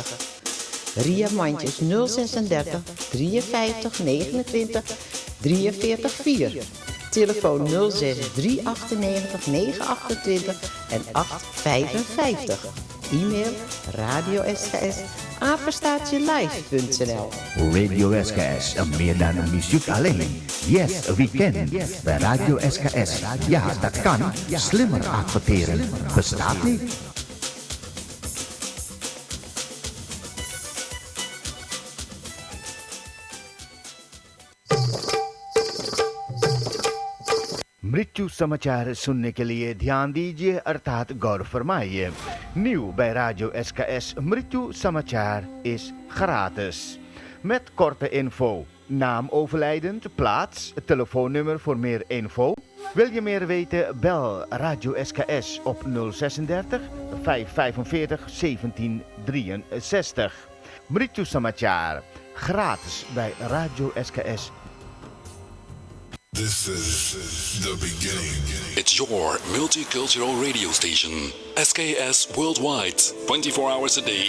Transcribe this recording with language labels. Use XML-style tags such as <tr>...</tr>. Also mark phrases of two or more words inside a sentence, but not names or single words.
<nl>Ria Mandjes 036 53 29 43 4. Telefoon 06 398 928 en 855. E-mail radiosks@live.nl. Radio SKS, meer dan muziek alleen.</nl> <en>Yes, we can.</en> <nl>Bij Radio SKS, ja, dat kan. Slimmer adverteren bestaat niet.</nl> <hi>मृत्यु समाचार सुनने के लिए ध्यान दीजिए अर्थात गौर फरमाइए।</hi> <nl>Nieuw bij Radio SKS</nl> <hi>मृत्यु समाचार</hi> <nl>is gratis. Met korte info. Naam overlijdend, plaats, telefoonnummer voor meer info. Wil je meer weten? Bel Radio SKS op 036 545 1763.</nl> <hi>मृत्यु समाचार.</hi> <nl>Gratis bij Radio SKS.</nl> <en>This is the beginning. It's your multicultural radio station. SKS Worldwide. 24 hours a day.</en>